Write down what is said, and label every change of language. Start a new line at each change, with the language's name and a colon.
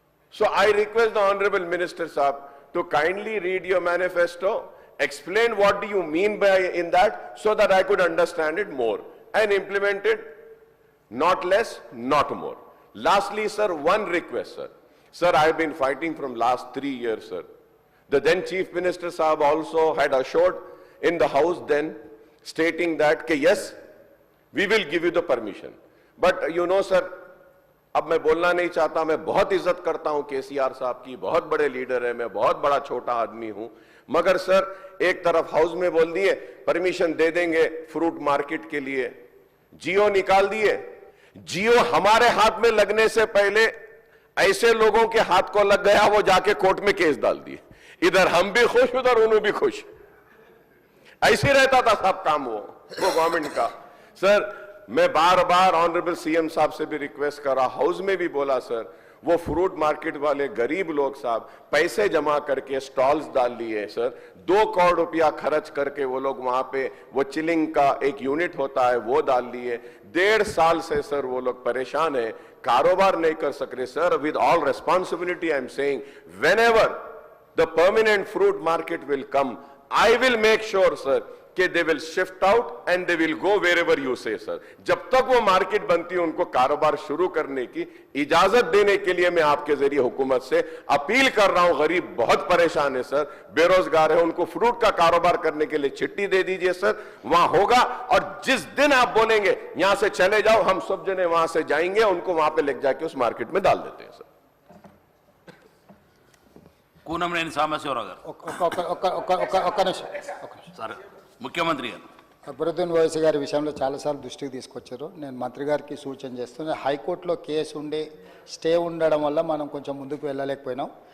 English: So I request the Honorable Minister Saab to kindly read your manifesto, explain what do you mean by in that, so that I could understand it more and implement it, not less, not more. Lastly, sir, one request, sir. Sir, I have been fighting from last 3 years, sir. The then Chief Minister Saab also had assured in the House then, stating that, yes, we will give you the permission. But sir,
Hindi: अब मैं बोलना नहीं चाहता, मैं बहुत इज्जत करता हूं केसीआर साहब की, बहुत बड़े लीडर है, मैं बहुत बड़ा छोटा आदमी हूं, मगर सर एक तरफ हाउस में बोल दिए परमिशन दे देंगे फ्रूट मार्केट के लिए, जियो निकाल दिए। जियो हमारे हाथ में लगने से पहले ऐसे लोगों के हाथ को लग गया, वो जाके कोर्ट में केस डाल दिए। इधर हम भी खुश, उधर उन्हों भी खुश। ऐसे रहता था सब काम वो गवर्नमेंट का। सर मैं बार बार ऑनरेबल सीएम साहब से भी रिक्वेस्ट करा, हाउस में भी बोला, सर वो फ्रूट मार्केट वाले गरीब लोग साहब पैसे जमा करके स्टॉल्स डाल लिए, सर 2 करोड़ रुपया खर्च करके वो लोग वहां पे वो चिलिंग का एक यूनिट होता है वो डाल लिए। 1.5 साल से सर वो लोग परेशान है, कारोबार नहीं कर सक रहे।
English: Sir with all responsibility I am saying, whenever the permanent fruit market will come, I will make sure, sir, कि they will shift out and they will go wherever you say, sir.
Hindi: जब तक वो market बनती है उनको कारोबार शुरू करने की इजाजत देने के लिए मैं आपके जरिए हुकूमत से अपील कर रहा हूं। गरीब बहुत परेशान है सर, बेरोजगार है, उनको फ्रूट का कारोबार करने के लिए चिट्ठी दे दीजिए सर, वहां होगा। और जिस दिन आप बोलेंगे यहां से चले जाओ, हम सब जने वहां से जाएंगे, उनको वहां पे लेके जाके उस मार्केट में डाल देते हैं सर।
Telugu: కూనంనేని సాంబశివరావు గారు సార్, ముఖ్యమంత్రి గారు అక్బరుద్దీన్ ఓవైసీ గారి విషయంలో చాలాసార్లు దృష్టికి తీసుకొచ్చారు. నేను మంత్రి గారికి సూచన చేస్తున్నాను, హైకోర్టులో కేసు ఉండి స్టే ఉండడం వల్ల మనం కొంచెం ముందుకు వెళ్ళలేకపోయినాం.